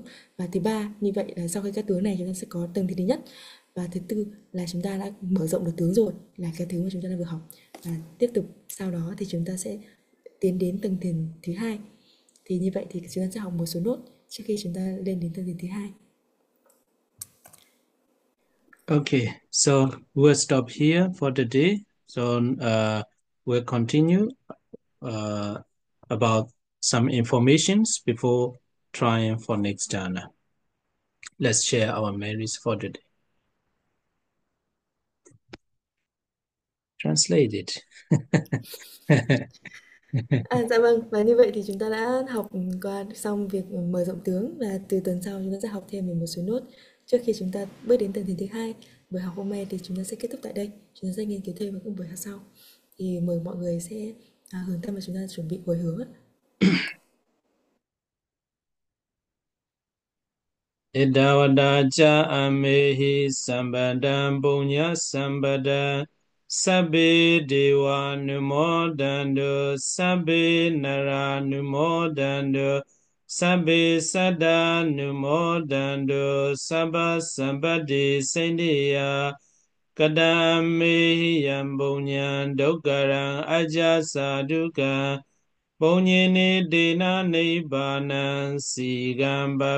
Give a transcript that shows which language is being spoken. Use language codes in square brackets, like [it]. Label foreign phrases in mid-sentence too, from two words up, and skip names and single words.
[vi] Và thứ ba, như vậy là sau khi các tướng này chúng ta sẽ có tầng thứ nhất. Và thứ tư là chúng ta đã mở rộng được tướng rồi, là cái thứ mà chúng ta đã vừa học. Và tiếp tục sau đó thì chúng ta sẽ tiến đến tầng thiền thứ hai. Thì như vậy thì chúng ta sẽ học một số nốt trước khi chúng ta lên đến tầng thiền thứ hai. [en] Okay, so we'll stop here for today. So we'll continue about some informations before trying for next journal. Let's share our memories for today. Translate it. [vi] Dạ vâng, và như vậy thì chúng ta đã học qua xong việc mở rộng tướng, và từ tuần sau chúng ta sẽ học thêm về một số nốt trước khi chúng ta bước đến tầng thiền thứ hai. Buổi học hôm nay thì chúng ta sẽ kết thúc tại đây, chúng ta sẽ nghiên cứu thêm vào các buổi học sau. Thì mời mọi người sẽ hướng tâm và chúng ta chuẩn bị hồi hướng. [pi] Idawadaja amehi sambadam punya sambada sabbe dewa numodando sabbe nara numodando sabbe sada numodando sabba sambadi sendiya kadame yambunya dokaran ajasa duka Punyini dina nibbana sigamba